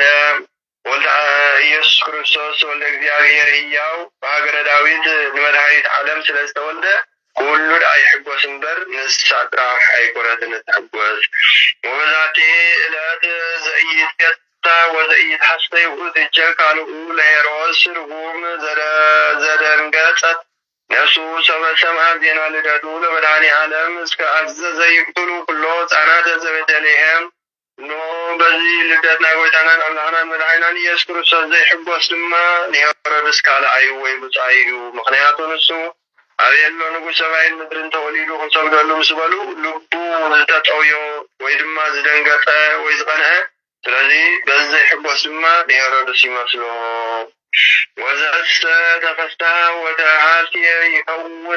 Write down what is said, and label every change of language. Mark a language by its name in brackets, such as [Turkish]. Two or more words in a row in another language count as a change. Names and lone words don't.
[Geez] ወልደ ኢየሱስ ክርስቶስ ወልደ እግዚአብሔር ሕያው [Tigrinya] በሃገረ ዳዊት ንመድሃኒት ዓለም ስለ ዝተወልደ ኩሉ ኣይሕጐስ እምበር ንሳ ጥራሕ ኣይኮነትን እትሕጐስ [Geez] ወበዛቲ ዕለት ዘኢትፌታ ወዘኢትሐሰይ ውእትቸ ካልኡ ለሄሮስ ርጉም ዘደንገጸት ነፍሱ ሰበሰምዐት ዜና ልደቱ ለመድኃኔ ዓለም እስከ አዘዘ ይቅትሉ ኩሎ ሕፃናተ ዘቤተልሔም [Amharic] እነሆ በዚህ [Tigrinya] ልደት ናይ ጎይታናን አምላክናን መድኃኒናን ኢየሱስ ክርስቶስ ዘይሕጐስ ድማ ንሄሮድስ ካልኣዩ ወይ ብጻይ እዩ። ምክንያቱ ንሱ አብየሎ ንጉሥ ሰማይን ምድርን ተወሊዱ ክንሰግደሉ ምስ በሉ ልቡ ዝተጠውዮ ወይ ድማ ዝደንገጠ ወይ ዝቐንዐ ስለዚ በዚ ዘይሕጐስ ድማ ንሄሮድስ ይመስሎ [Geez] ወዘሰ ተፈስታ ወተሃልየ ይከውን